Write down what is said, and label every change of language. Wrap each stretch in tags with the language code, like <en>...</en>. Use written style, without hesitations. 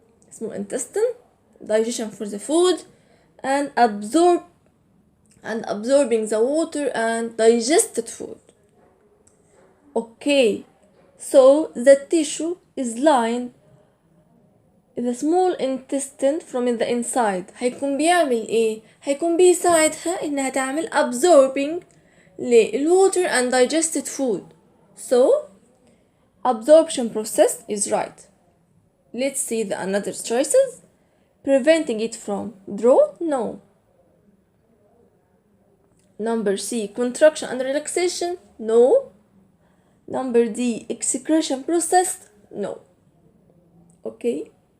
<en>Small intestine, digestion for the food and absorbing the water and digested food. Okay, so the tissue is lined the small intestine from the inside.</en> <ar>هيكون بيعمل ايه؟ هيكون بيساعدها انها تعمل</ar> <en>absorbing water and digested food. So absorption process is right. Let's see the another choices. Preventing it from drought? No. Number C, contraction and relaxation? No. Number D, excretion process? No. Okay.</en>